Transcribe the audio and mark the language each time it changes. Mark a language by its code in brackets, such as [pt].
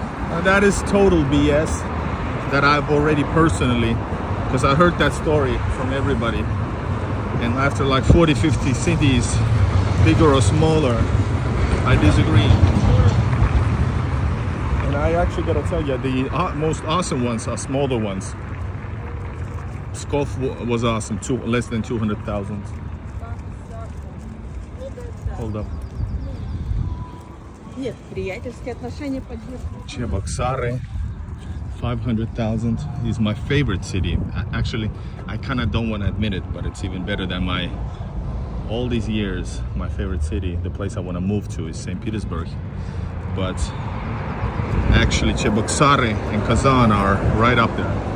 [en] Now that is total BS that I've already personally, because I heard that story from everybody, and after like 40-50 cities, bigger or smaller, I disagree. And I actually gotta tell you, the most awesome ones are smaller ones. Pskov was awesome, less than 200,000. Hold up. [ru] Нет, приятельские отношения поддерживают. [en] Cheboksary, 500,000 is my favorite city. Actually, I kind of don't want to admit it, but it's even better than all these years, my favorite city. The place I want to move to is St. Petersburg. But actually, Cheboksary and Kazan are right up there.